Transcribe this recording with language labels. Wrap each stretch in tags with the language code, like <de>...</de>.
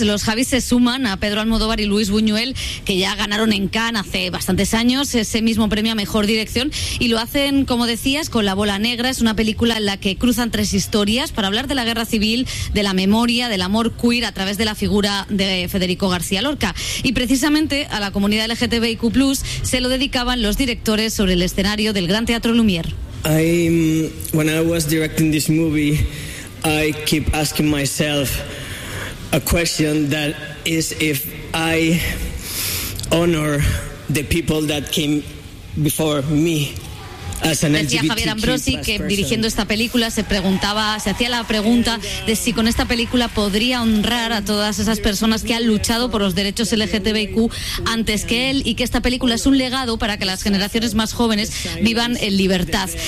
<es>Los Javis se suman a Pedro Almodóvar y Luis Buñuel, que ya ganaron en Cannes hace bastantes años ese mismo premio a mejor dirección, y lo hacen, como decías, con La Bola Negra. Es una película en la que cruzan tres historias para hablar de la guerra civil, de la memoria, del amor queer a través de la figura de Federico García Lorca. Y precisamente a la comunidad LGTBIQ+, se lo dedicaban los directores sobre el escenario del Gran Teatro Lumière.</es> <en>When I was directing this movie, I keep asking myself a question, that is if I honor the people that came before me.</en> <es>Decía Javier Ambrosi que dirigiendo esta película se hacía la pregunta de si con esta película podría honrar a todas esas personas que han luchado por los derechos LGTBIQ antes que él, y que esta película es un legado para que las generaciones más jóvenes vivan en libertad.</es>